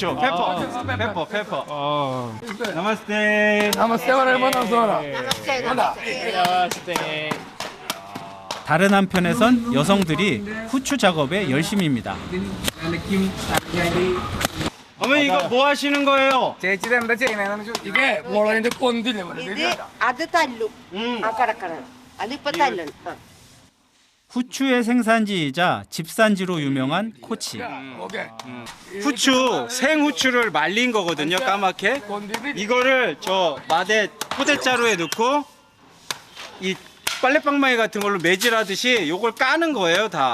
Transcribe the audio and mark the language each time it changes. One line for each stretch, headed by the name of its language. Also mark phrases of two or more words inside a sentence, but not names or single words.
Korean: 페퍼. 나마스테.
Spanish: Namaste, hermano.
Hindi: Namaste.
Korean: 다른 한편에선 여성들이 후추 작업에 열심입니다. 어머니 이거 뭐 하시는 거예요?
Malayalam: ഇതേ മുളകിന്റെ കൊന്തില്ലേ മോനെ? ഇത് അത് തല്ലും ആ കിടക്കണം അതിപ്പോ തല്ലും
Korean: 후추의 생산지이자 집산지로 유명한 코치.
Malayalam: ഓക്കെ
Korean: 후추, 생후추를 말린 거거든요, 까맣게. 이거를 저 마대 포대자루에 넣고 이 빨래방망이 같은 걸로 매질하듯이 요걸 까는 거예요, 다.